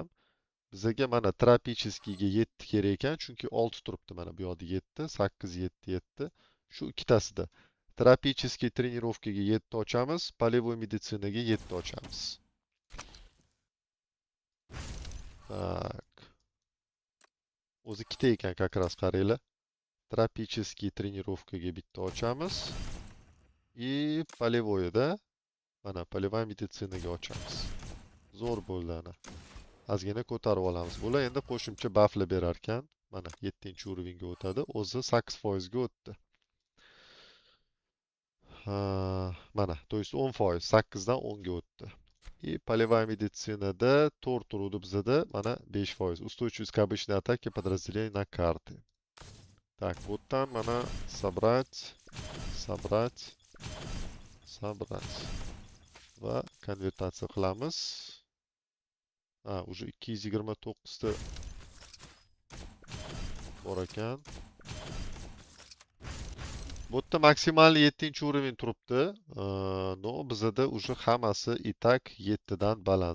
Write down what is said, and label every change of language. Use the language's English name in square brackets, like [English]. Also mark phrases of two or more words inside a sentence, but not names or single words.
[Uzbek] Bizga mana tropicheskiyga 7 kerak ekan, chunki 6 turibdi mana bu yoqda 7, 8, 7, 7. Shu ikkitasida. Tropicheskiy trenirovkaga 7 ochamiz, полевой meditsinaga 7 ochamiz. Tak. O'zi ikkita ekan, [Russian] как раз qaranglar. [Uzbek] Tropicheskiy trenirovkaga bitta ochamiz. [Russian] И полевойda [Uzbek] mana полевая meditsinaga ochamiz. Zo'r bo'ldi ana. Ozgina ko'tarib olamiz. Bular endi qo'shimcha baflar berar ekan. Mana 7-urovenga o'tadi. O'zi 8% ga o'tdi. Mana, [Russian] то есть [Uzbek] 10%, 8 dan 10 ga o'tdi. [Russian] И полевая медицинада [Uzbek] 4 turuvdi bizada, mana 5%. [Russian] Устойчивость к обычной атаке подразделений на карты. Так, вот там mana собрать, собрать, собрать. [Uzbek] Va konvertatsiya qilamiz. Уже 229 ta bor ekan. Bu yerda maksimal 7-uroven turibdi. No, bizada уже hammasi itak 7 dan baland.